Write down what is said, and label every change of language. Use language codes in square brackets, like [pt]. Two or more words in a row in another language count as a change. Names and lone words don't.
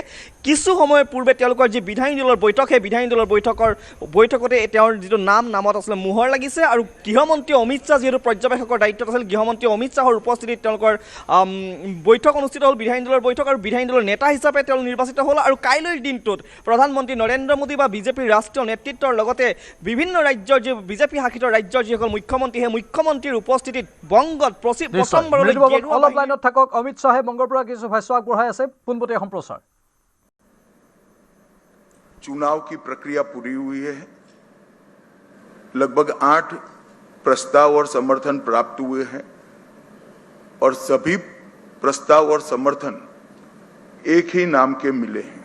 [as] কিছু সময়ৰ পূৰ্বে তেওঁলোকৰ যি বিধায়িনী দলৰ বৈঠক, সেই বিধায়িনী দলৰ বৈঠকতে তেওঁৰ যিটো নামত আচলতে মোহৰ লাগিছে আৰু গৃহমন্ত্ৰী অমিত শ্বাহ যিহেতু পৰ্যবেক্ষকৰ দায়িত্বত আছিল, গৃহমন্ত্ৰী অমিত শ্বাহৰ উপস্থিতিত তেওঁলোকৰ বৈঠক অনুষ্ঠিত হ'ল, বিধায়িনী দলৰ বৈঠক, আৰু বিধায়িনী দলৰ নেতা হিচাপে তেওঁ নিৰ্বাচিত হ'ল। আৰু কাইলৈৰ দিনটোত প্ৰধানমন্ত্ৰী নৰেন্দ্ৰ মোদী বা বিজেপিৰ ৰাষ্ট্ৰীয় নেতৃত্বৰ লগতে বিভিন্ন ৰাজ্যৰ যি বিজেপি শাসিত ৰাজ্যৰ যিসকল মুখ্যমন্ত্ৰী, সেই মুখ্যমন্ত্ৰীৰ উপস্থিতিত বংগত প্ৰথমবাৰলৈ অলপ লাইনত থাকক। অমিত শ্বাহে বংগৰ পৰা কিছু ভাষ্য আগবঢ়াই আছে, পোনপটীয়া সম্প্ৰচাৰ। [hi] चुनाव की प्रक्रिया पूरी हुई है, लगभग 8 प्रस्ताव और समर्थन प्राप्त हुए हैं और सभी प्रस्ताव और समर्थन एक ही नाम के मिले हैं।